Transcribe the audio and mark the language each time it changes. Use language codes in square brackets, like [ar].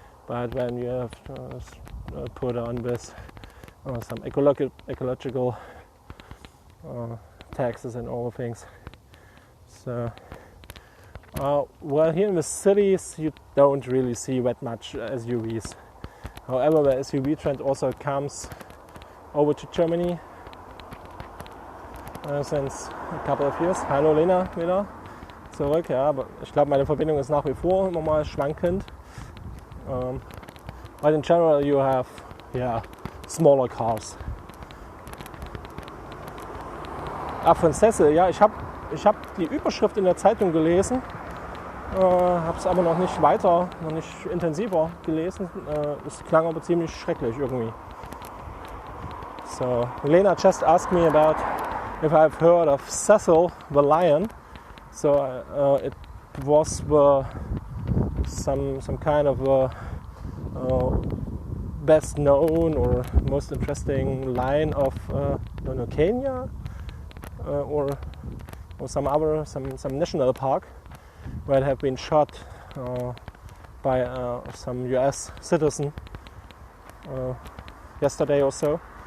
[en] But when you have put on this some ecological taxes and all things. So well, here in the cities you don't really see that much SUVs. However, the SUV trend also comes over to Germany since a couple of years. [de] Hallo Lena, wieder zurück. Ja, aber ich glaube, meine Verbindung ist nach wie vor immer mal schwankend. [en] But in general, you have smaller cars. [de] Franzese, ja, ich hab die Überschrift in der Zeitung gelesen, habe es aber noch nicht intensiver gelesen. Es klang aber ziemlich schrecklich irgendwie. [en] So Lena just asked me about if I've heard of Cecil the lion. So it was some kind of best known or most interesting lion of Kenya or some national park where it had been shot by some US citizen yesterday or so.